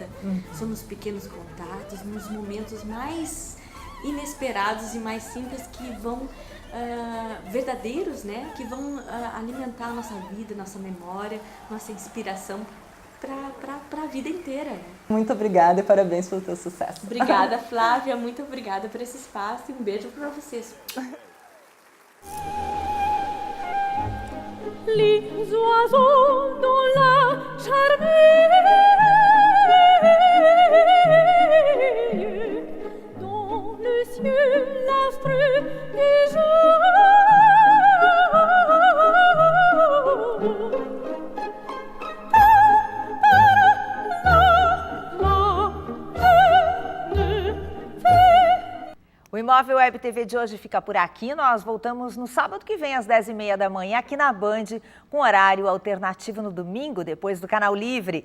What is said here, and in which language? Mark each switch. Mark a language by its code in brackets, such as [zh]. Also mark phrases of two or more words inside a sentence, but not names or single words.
[pt] São nos pequenos contatos, nos momentos mais inesperados e mais simples que vão verdadeiros, né? Que vão alimentar a nossa vida, nossa memória, nossa inspiração para a vida inteira, né? Muito obrigada e parabéns pelo teu sucesso. Obrigada, Flávia, muito obrigada por esse espaço e um beijo para vocês. [fr] Les oiseaux dans la charmille, dans le ciel l'astre du jour. [pt] O Imóvel Web TV de hoje fica por aqui. Nós voltamos no sábado que vem, às 10h30 da manhã, aqui na Band, com horário alternativo no domingo, depois do Canal Livre.